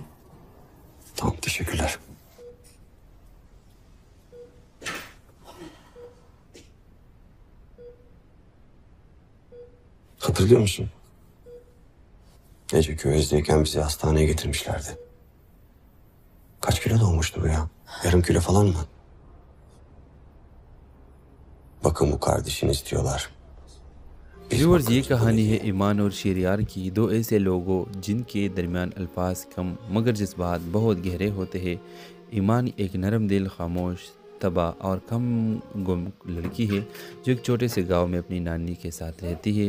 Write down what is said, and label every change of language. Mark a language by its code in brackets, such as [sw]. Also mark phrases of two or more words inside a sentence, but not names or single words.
[tr] Tamam, teşekkürler. Hatırlıyor musun? Gece Köyez'deyken bizi hastaneye getirmişlerdi. Kaç kilo doğmuştu bu ya? Yarım kilo falan mı? Bakın bu kardeşini istiyorlar. [ur] ویورز یہ کہانی ہے ایمان اور شہریار کی، دو ایسے لوگوں جن کے درمیان الفاظ کم مگر جذبات بہت گہرے ہوتے ہیں. ایمان ایک نرم دل، خاموش، تباہ اور کم گم لڑکی ہے جو ایک چھوٹے سے گاؤں میں اپنی نانی کے ساتھ رہتی ہے.